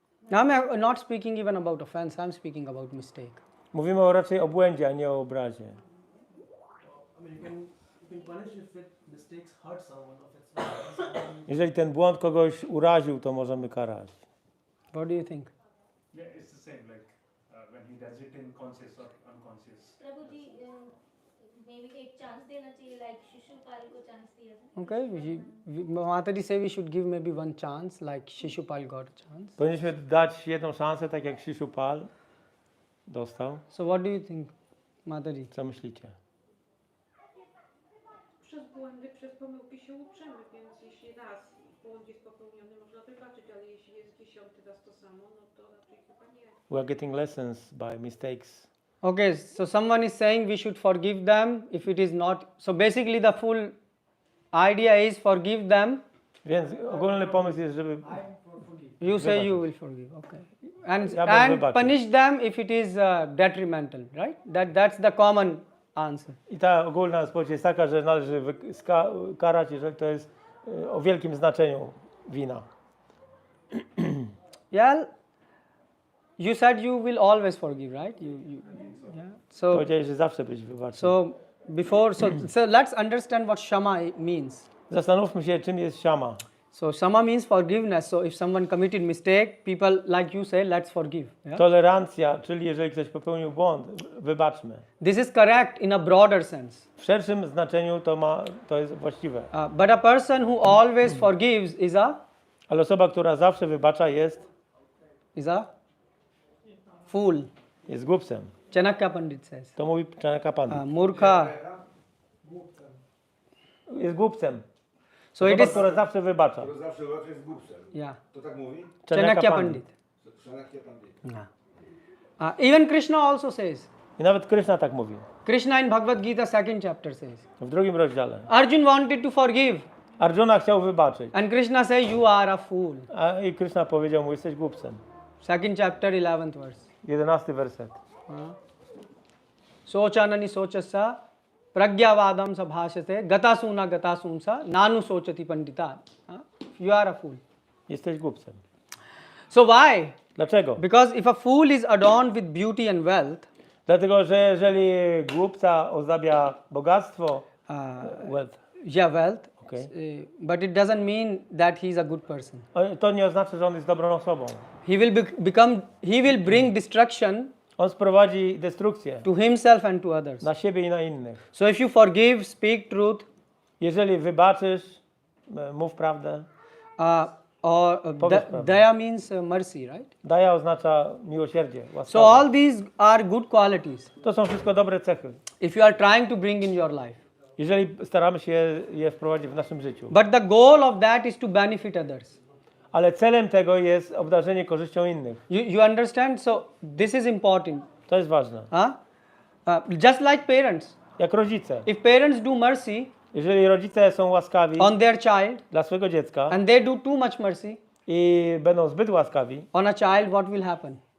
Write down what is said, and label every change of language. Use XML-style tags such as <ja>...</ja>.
<en>Now I'm not speaking even about offense. I'm speaking about mistake.</en> <pl>Mówimy raczej o błędzie, a nie o obrazie.</pl> <en>I mean, you can punish if it mistakes hurt someone, if it's someone.</en> <pl>Jeżeli ten błąd kogoś uraził, to możemy karać.</pl> <en>What do you think? Yeah, it's the same. Like when he does it in conscious or unconscious.</en> <hi>Prabhu ji</hi> <en>maybe</en> <hi>एक chance देना चाहिए</hi> <en>like</en> <hi>Shishupal को chance दिया था.</hi> <en>Okay, Mataji say we should give maybe one chance, like Shishupal got a chance.</en> <pl>Powinniśmy dać jedną szansę, tak jak Shishupal dostał.</pl> <en>So what do you think, Mataji?</en> <pl>Co myślicie? Przez błędy, przez pomyłki się uczymy, więc jeśli raz błąd jest popełniony, można wybaczyć, ale jeśli jest 10 raz to samo, no to raczej chyba nie.</pl> <en>We are getting lessons by mistakes. Okay, so someone is saying we should forgive them if it is not. So basically the full idea is forgive them.</en> <pl>Więc ogólny pomysł jest, żeby</pl> <en>You say you will forgive, okay. And</en> <pl>Ja bym</pl> <en>and</en> <pl>wybaczył.</pl> <en>punish them if it is detrimental, right? That's the common answer.</en> <pl>I ta ogólna odpowiedź jest taka, że należy karać, jeżeli to jest o wielkim znaczeniu wina.</pl> <en>Yeah. You said you will always forgive, right? Yeah. So</en> <pl>Powiedziałeś, że zawsze byś wybaczył.</pl> <en>so before so let's understand what shama means.</en> <pl>Zastanówmy się, czym jest shama.</pl> <en>So shama means forgiveness. So if someone committed mistake, people like you say, let's forgive. Yeah?</en> <pl>Tolerancja, czyli jeżeli ktoś popełnił błąd, wybaczmy.</pl> <en>This is correct in a broader sense.</en> <pl>W szerszym znaczeniu to jest właściwe.</pl> <en>But a person who always forgives is</en> <pl>Ale osoba, która zawsze wybacza, jest</pl> <en>a fool.</en> <pl>głupcem.</pl> <en>Chanakya Pandit says.</en> <pl>To mówi Chanakya Pandit.</pl> <hi>Murkha.</hi> <pl>Jest głupcem.</pl> <en>So it</en> <pl>Osoba,</pl> <en>is,</en> <pl>która zawsze wybacza. To zawsze uważa jest głupcem.</pl> <en>yeah.</en> <pl>To tak mówi?</pl> <en>Chanakya Pandit.</en> <pl>Szanowni Pandit.</pl> <en>Yeah. Even Krishna also says.</en> <pl>I nawet Krishna tak mówi.</pl> <en>Krishna in Bhagavad Gita 2nd chapter says.</en> <pl>W 2 rozdziale.</pl> <en>Arjun wanted to forgive.</en> <pl>Arjuna chciał wybaczyć.</pl> <en>And Krishna says, you are a fool.</en> <pl>I Krishna powiedział mu, jesteś głupcem.</pl> <en>2nd chapter, 11th verse.</en> <pl>11 werset.</pl> <sa>Sochanani sochasa pragyavadam sabhashate gatasunsa nanu sochati pandita.</sa> <en>You are a fool.</en> <pl>Jesteś głupcem.</pl> <en>So why?</en> <pl>Dlaczego?</pl> <en>Because if a fool is adorned with beauty and wealth,</en> <pl>Dlatego, że jeżeli głupca ozdabia bogactwo,</pl> <en>wealth, wealth, okay, but it doesn't mean that he is a good person.</en> <pl>to nie oznacza, że on jest dobrą osobą.</pl> <en>He will bring destruction</en> <pl>On sprowadzi destrukcję</pl> <en>to himself and to others.</en> <pl>na siebie i na innych.</pl> <en>So if you forgive, speak truth,</en> <pl>Jeżeli wybaczysz, mów prawdę.</pl> <en>Or daya means mercy, right?</en> <pl>Daja oznacza miłosierdzie,</pl> <en>So</en> <pl>łaskawość.</pl> <en>all these are good qualities</en> <pl>To są wszystko dobre cechy.</pl> <en>if you are trying to bring in your life.</en> <pl>Jeżeli staramy się je wprowadzić w naszym życiu.</pl> <en>But the goal of that is to benefit others.</en> <pl>Ale celem tego jest obdarzenie korzyścią innych.</pl> <en>You understand? So this is important.</en> <pl>To jest ważne.</pl> <en>Just like parents.</en> <pl>Jak rodzice.</pl> <en>If parents do mercy</en> <pl>Jeżeli rodzice są łaskawi</pl> <en>on their child</en> <pl>dla swojego dziecka</pl> <en>and they do too much mercy</en> <pl>i będą zbyt łaskawi,</pl> <en>on a child, what will happen?</en>